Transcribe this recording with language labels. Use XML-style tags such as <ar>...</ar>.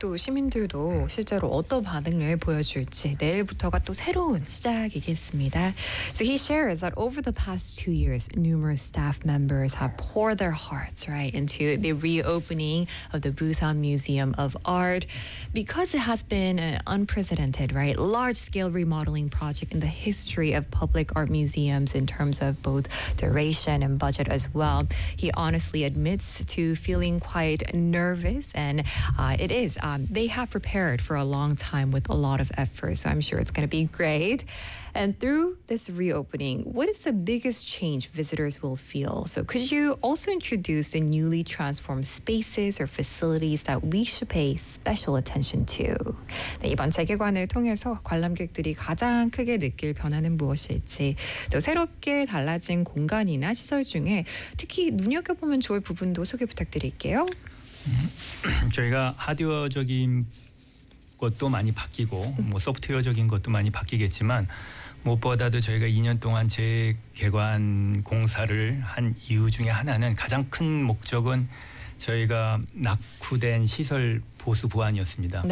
<ko>또 시민들도 실제로 어떤 반응을 보여줄지 내일부터가 또 새로운 시작이겠습니다.</ko> <en>So he shares that over the past 2 years, numerous staff members have poured their hearts right into the reopening of the Busan Museum of Art because it has been an unprecedented, right, large-scale remodeling project in the history of public art museums in terms of both duration and budget as well. He honestly admits to feeling quite nervous, and it is. They have prepared for a long time with a lot of effort, so I'm sure it's going to be great. And through this reopening, what is the biggest change visitors will feel? So could you also introduce the newly transformed spaces or facilities that we should pay special attention to?</en> <ko>네, 이번 재개관을 통해서 관람객들이 가장 크게 느낄 변화는 무엇일지, 또 새롭게 달라진 공간이나 시설 중에 특히 눈여겨보면 좋을 부분도 소개 부탁드릴게요. 저희가 하드웨어적인 것도 많이 바뀌고 뭐 소프트웨어적인 것도 많이 바뀌겠지만 무엇보다도 저희가 2년 동안 재개관 공사를 한 이유 중에 하나는 가장 큰 목적은 저희가 낙후된 시설 보수 보완이었습니다.</ko>